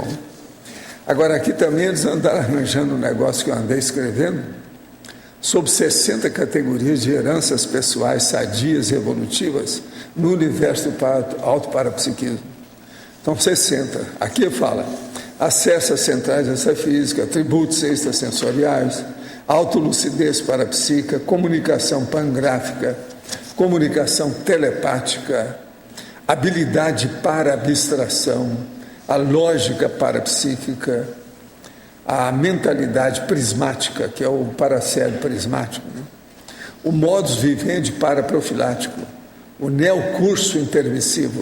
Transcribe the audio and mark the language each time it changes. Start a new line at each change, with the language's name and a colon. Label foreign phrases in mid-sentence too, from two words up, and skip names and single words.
Portuguese: Agora, aqui também eles andaram arranjando um negócio que eu andei escrevendo sobre 60 categorias de heranças pessoais sadias e evolutivas no universo do autoparapsiquismo. Então, 60. Aqui fala acesso às centrais extrafísicas, atributos extrasensoriais, autolucidez parapsíquica, comunicação pangráfica, comunicação telepática, habilidade para abstração, a lógica parapsíquica, a mentalidade prismática, que é o paracérebro prismático, né? o
Latin: modus vivendi
Portuguese: paraprofilático, o neocurso intermissivo.